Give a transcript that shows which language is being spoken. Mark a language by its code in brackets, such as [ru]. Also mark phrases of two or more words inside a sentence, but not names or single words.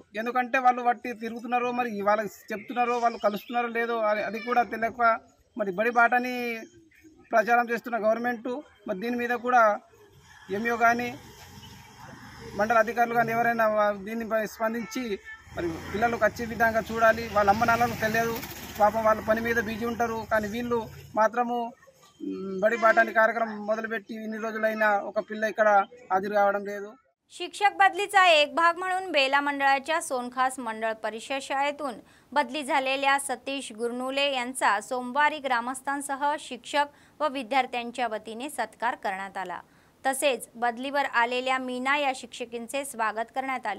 [te] ఎందుకంటే వాళ్ళు బట్టి తిరుగుతున్నారు, మరి వాళ్ళకి చెప్తున్నారో వాళ్ళు కలుస్తున్నారో లేదో అది కూడా తెలియక మరి బడి బాటని ప్రచారం చేస్తున్న గవర్నమెంట్ మరి దీని మీద కూడా ఎంఈఓ కానీ మండల అధికారులు కానీ ఎవరైనా దీనిపై స్పందించి మరి పిల్లలకు వచ్చే విధంగా చూడాలి। వాళ్ళ అమ్మ నాన్నలకు తెలియదు, పాపం వాళ్ళ పని మీద బిజీ ఉంటారు, కానీ వీళ్ళు మాత్రము బడి బాటాని కార్యక్రమం మొదలుపెట్టి ఇన్ని రోజులైనా ఒక పిల్ల ఇక్కడ హాజరు కావడం లేదు। [mr] शिक्षक बदलीचा एक भाग म्हणून बेला मंडळाच्या सोनखास मंडळ परिषद शाळेतून बदली झालेल्या सतीश गुरनुले यांचा सोमवारी ग्रामस्थांसह शिक्षक व विद्यार्थ्यांच्या वतीने सत्कार करण्यात आला। तसेच बदलीवर आलेल्या मीना या शिक्षकींचे स्वागत करण्यात आले।